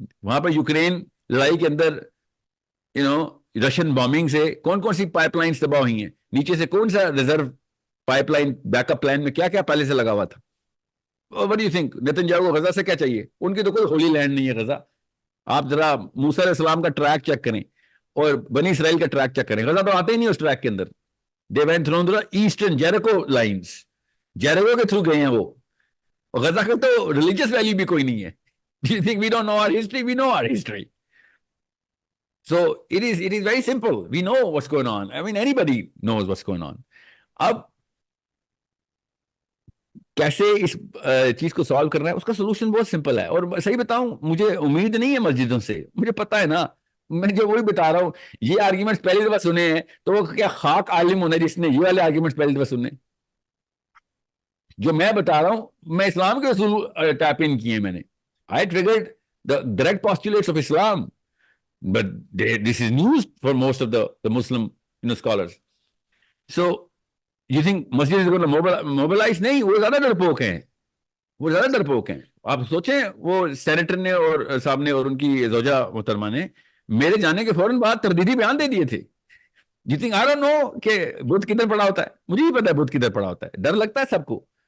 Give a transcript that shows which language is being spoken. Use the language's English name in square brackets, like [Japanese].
[Urdu] وہاں پر یوکرین لڑائی کے اندر رشین بامبنگ سے کون کون سی پائپ لائنز تباہ ہوئی ہیں، نیچے سے کون سا reserve pipe line back up plan میں کیا کیا پہلے سے لگا ہوا تھا. [English] What do you think؟ [Urdu] نیتنیاہو کو غزہ سے کیا چاہیے؟ ان کی تو کوئی ہولی لینڈ نہیں ہے غزہ. آپ ذرا موسیٰ علیہ السلام کا ٹریک چیک کریں اور بنی اسرائیل کا ٹریک چیک کریں، غزہ تو آتے ہی نہیں اس ٹریک کے اندر. [English] They went through the Eastern Jericho lines. [Urdu] جیریکو کے تھرو گئے ہیں وہ. غزہ کا تو ریلیجیس ویلیو بھی کوئی نہیں ہے. [English] Do you think we don't know our history? We know our history. So it is very simple. We know what's going on. I mean, anybody knows what's going on. [Urdu] اب کیسے اس چیز کو solve کرنا ہے، اس کا سولوشن بہت simple ہے. اور صحیح بتاؤں، مجھے امید نہیں ہے مسجدوں سے، مجھے پتا ہے نا، میں جو وہی بتا رہا ہوں. یہ آرگیومنٹس پہلی دفعہ سنے ہیں تو وہ کیا خاک عالم ہونا جس نے یہ والے آرگیومنٹس پہلی دفعہ سنے. جو میں بتا رہا ہوں، میں اسلام کے اصول ٹیپ ان کیے ہیں میں نے. [English] I triggered the direct postulates of Islam, but this is news for most of the Muslim scholars. So you think مسجد is going to mobilize؟ [Urdu] نہیں، وہ زیادہ ڈرپوک ہیں، وہ زیادہ ڈرپوک ہیں. آپ سوچیں، وہ سینیٹر نے اور صاحب نے اور ان کی زوجہ محترمہ نے میرے جانے کے فوراً بعد تردیدی بیان دے دیے تھے. [English] You think I don't know [Urdu] کہ بدھ کدھر پڑا ہوتا ہے؟ مجھے بھی پتا ہے بدھ کدھر پڑا ہوتا ہے، ڈر لگتا ہے سب کو.